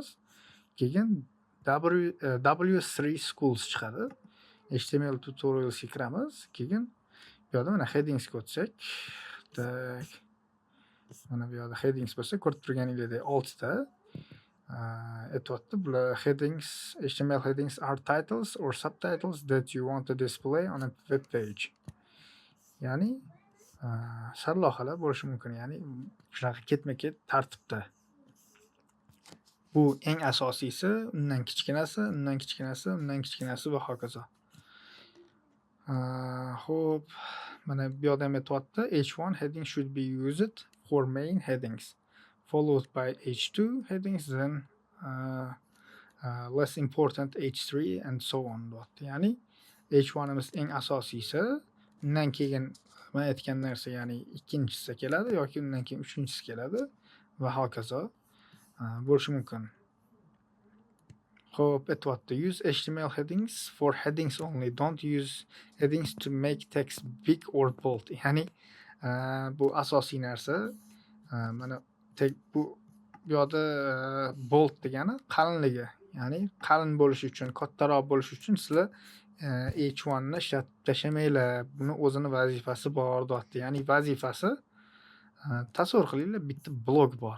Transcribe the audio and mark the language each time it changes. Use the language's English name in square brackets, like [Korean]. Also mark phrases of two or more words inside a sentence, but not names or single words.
[Uzbek] Keyin W3 schools chiqadi. [English] HTML tutorials [Uzbek] kiramiz. Keyin bu yerda mana headings ko'rsak, tak. Mana bu yerda headings bo'lsa, ko'rib turganingizdek 6 ta aytyapti. [English] Bular headings, HTML headings are titles or subtitles that you want to display on a web page. [Uzbek] Ya'ni sarlavhalar bo'lishi mumkin, ya'ni shunaqa ketma-ket tartibda. Bu eng asosiysi, undan kichkinasi, undan kichkinasi, undan kichkinasi va hokazo. Xo'p, mana bu yerda ham aytyapti, [English] H1 heading should be used for main headings, followed by H2 headings, then less important H3 and so on. [Uzbek] Ya'ni H1'imiz eng asosiysi, undan keyin men aytgan narsa, ya'ni ikkinchisi keladi yoki undan keyin uchinchisi keladi va hokazo bo'lishi mumkin. Xo'p, aytyapti, [English] use HTML headings for headings only. Don't use headings to make text big or bold. [Uzbek] Ya'ni bu asosiy narsa. Mana bu yerda bold degani qalinligi. Ya'ni qalin bo'lishi uchun, kattaroq bo'lishi uchun sizlar H1 ni ishlatib tashamanglar. Buni o'zini vazifasi bor deyapti. Ya'ni vazifasi, tasavvur qilinglar, bitta blog bor.